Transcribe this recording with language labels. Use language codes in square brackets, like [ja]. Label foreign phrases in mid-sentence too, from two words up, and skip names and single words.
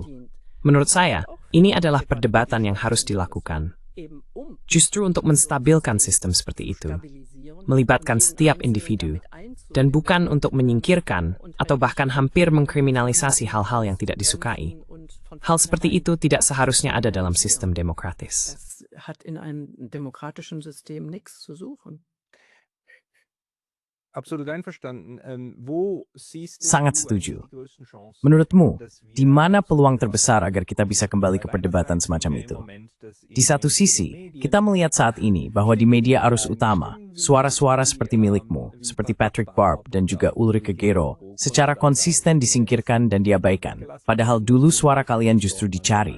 [id] Menurut saya, ini adalah perdebatan yang harus dilakukan. Justru untuk menstabilkan sistem seperti itu, melibatkan setiap individu, dan bukan untuk menyingkirkan atau bahkan hampir mengkriminalisasi hal-hal yang tidak disukai. Hal seperti itu tidak seharusnya ada dalam sistem demokratis. [de] Das hat in einem demokratischen System nichts zu suchen. Absolut einverstanden. Wo siehst [id] Sangat setuju. Menurutmu, di mana peluang terbesar agar kita bisa kembali ke perdebatan semacam itu? Di satu sisi, kita melihat saat ini bahwa di media arus utama, suara-suara seperti milikmu, seperti Patrick Barb dan juga Ulrike Gero, secara konsisten disingkirkan dan diabaikan, padahal dulu suara kalian justru dicari.